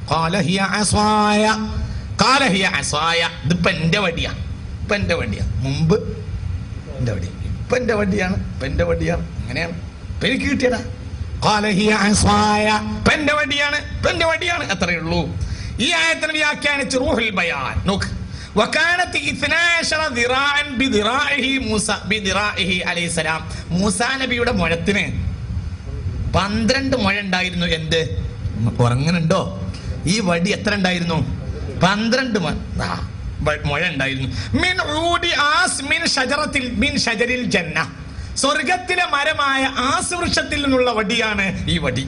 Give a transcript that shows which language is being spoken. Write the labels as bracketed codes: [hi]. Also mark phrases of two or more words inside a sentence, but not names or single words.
[ml] ഇതിപ്പോ എന്റെ വടിയാണ്, ഇപ്പൊ എന്റെ വടിയാണ്. മുമ്പ് എന്റെ വടി, ഇപ്പൊ എന്റെ വടിയാണ്, ഇപ്പൊ എന്റെ വടിയാണ്. അങ്ങനെയാണ് ഇപ്പൊ എനിക്ക് കിട്ടിയതാ. ഇപ്പൊ എന്റെ വടിയാണ്, ഇപ്പൊ എന്റെ വടിയാണ്. അത്രയേ ഉള്ളൂ. ഈ ആയത്തിനെ വ്യാഖ്യാനിച്ച് റൂഹുൽ ബയാൻ നോക്ക്. [ar] وكانت 12 ذراعا بذراعه موسى بذراعه عليه السلام. [ml] മൂസാ നബിയുടെ മുഴത്തിന് 12 മുഴ ഉണ്ടായിരുന്നു. എന്ത് ഉറങ്ങുന്നുണ്ടോ? ഈ വടി എത്ര ഉണ്ടായിരുന്നു? 12 മുഴ ഉണ്ടായിരുന്നു. [ar] من عود الآس من شجرة من شجر الجنة, [ml] സ്വർഗത്തിലെ മരമായ ആസ് വൃക്ഷത്തിൽ നിന്നുള്ള വടിയാണ് ഈ വടി.